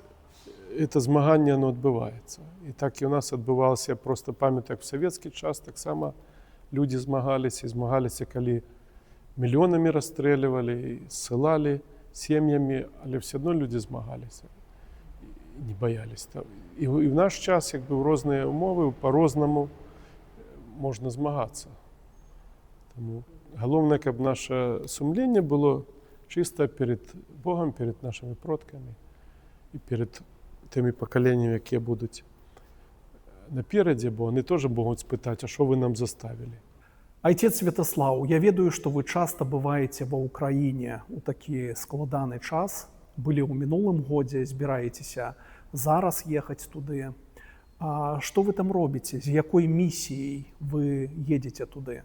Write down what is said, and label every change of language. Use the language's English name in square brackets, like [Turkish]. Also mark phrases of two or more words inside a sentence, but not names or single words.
[Belarusian] Это змаганне оно адбываецца. І так і у нас адбывалася, я просто памятаю, як в савецкі час таксама людзі змагаліся, калі мільёнамі расстрэльвалі, ссылалі сем'ямі, але все адно людзі змагаліся, не баяліся. І в наш час, як бы, в розныя умовы, по-рознаму можна змагацца. Таму галоўнае, каб наше сумленне было чыста перед Богом, перед нашими продкамі і перед тымі пакаленнямі, якія будуць наперадзе, бо [Ukrainian] вони теж [Belarusian] могуць спытаць, а што вы нам заставілі. Отец Святослав, я ведаю, што вы часта бываеце ва ўкраіне у такі складаны час. Былі ў мінулым годзе, збіраецеся зараз ехаць туды. А што вы там робіце? З якой місіяй вы едзеце туды?